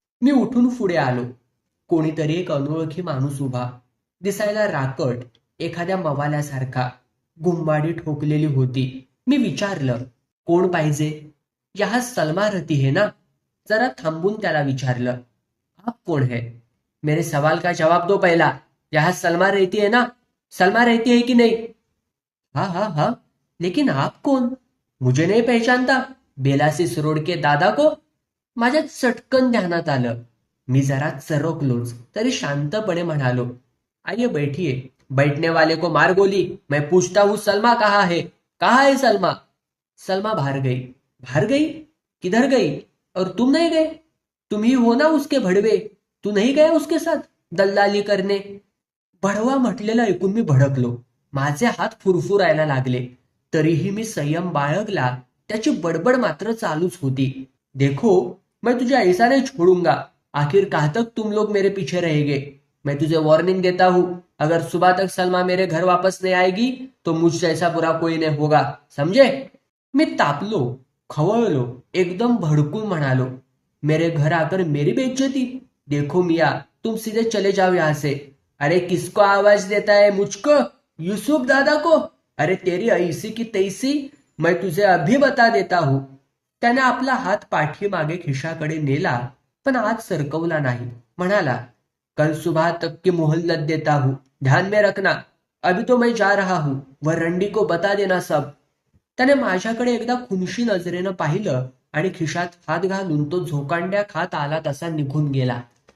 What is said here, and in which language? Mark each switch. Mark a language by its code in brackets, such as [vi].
[mr] मी उठून पुढे आलो. कोणीतरी एक अनोळखी माणूस उभा. दिसायला राकट, एखाद्या मवाल्यासारखा. गुम्माडी ठोकलेली होती. मी विचारलं, कोण पाहिजे? [hi] यहा सलमा रहती है ना? [mr] जरा थांबून त्याला विचारलं, [hi] आप कौन है? मेरे सवाल का जवाब दो पहला. यहां सलमा रहती है ना? सलमा रहती है कि नहीं? हाँ हाँ हाँ, लेकिन आप कौन? मुझे नहीं पहचानता? बेलासिस रोड के दादा को? [mr] माझ्या चटकन ध्यानात आलं. मी जरा चरकलोच, तरी शांतपणे म्हणालो, [hi] आइए बैठिए. बैठने वाले को मार गोली. मैं पूछता हूँ सलमा कहाँ है? कहाँ है सलमा? सलमा बाहर गई. बाहर गई? किधर गई? और तुम नहीं गए? तुम ही हो ना उसके भडवे. तू नहीं गया उसके साथ दल्लाली करने? [mr] भडवा म्हटलेलं ऐकून मी भडकलो. माझे हात फुरफुरायला लागले. तरीही मी संयम बाळगला. त्याची बडबड मात्र चालूच होती. [hi] देखो, मैं तुझे ऐसा नहीं छोड़ूंगा. आखिर कहाँ तक तुम लोग मेरे पीछे रहेंगे? मैं तुझे वार्निंग देता हूँ, अगर सुबह तक सलमा मेरे घर वापस नहीं आएगी तो मुझ जैसा बुरा कोई नहीं होगा, समझे? [mr] मी तापलो, खवळलो, एकदम भड़कून म्हणालो, [hi] मेरे घर आकर मेरी बेइज्जती? देखो मियाँ, तुम सीधे चले जाओ यहाँ से. अरे किसको आवाज देता है? मुझको? यूसुफ दादा को? अरे तेरी ऐसी की तैसी, मैं तुझे अभी बता देता हूँ. [mr] त्याने आपला हात पाठीमागे खिशाकडे नेला, पण आत सरकवला नाही. म्हणाला, [hi] कल सुबह तक की मोहल्लत देता हूँ, ध्यान में रखना. अभी तो मैं जा रहा हूँ, वह रंडी को बता देना सब. [mr] त्याने माझ्याकडे एकदा खुनशी नजरेनं पाहिलं आणि खिशात हात घालून तो झोकांड्या खात आला तसा निघून गेला.